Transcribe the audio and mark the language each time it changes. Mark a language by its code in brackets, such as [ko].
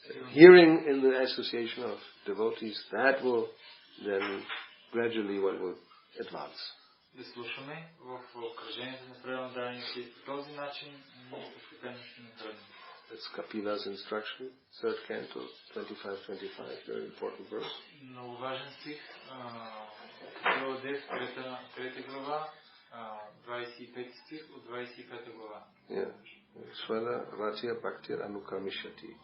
[en] Hearing in the association of devotees, that will then gradually one will advance. [bg] Да слушаме в окръжението на предано дарените. По този начин ние постепенно ще напреднем. [en] That's Kapila's instruction, 3rd canto, 25-25, very important verse. [bg] Много важен стих. Капила Дев, 3 глава, 25 стих от 25 глава. [sa] Yeah. Swala Rajya Bhakti Anukamishati.